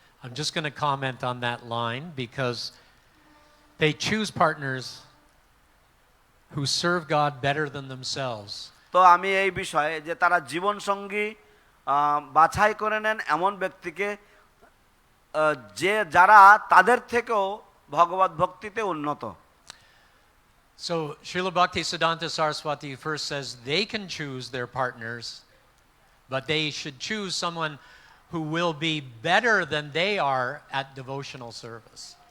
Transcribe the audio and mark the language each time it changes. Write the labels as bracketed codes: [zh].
[en] I'm just going to comment on that line because they choose partners who serve God better than themselves. [bn] তো আমি এই বিষয়ে যে তারা জীবন সঙ্গী বাছাই করে নেন এমন ব্যক্তিকে যে যারা তাদের থেকেও ভগবত ভক্তিতে উন্নত। [en] So Srila Bhaktisiddhanta Saraswati first says they can choose their partners, but they should choose someone who will be better than they are at devotional service.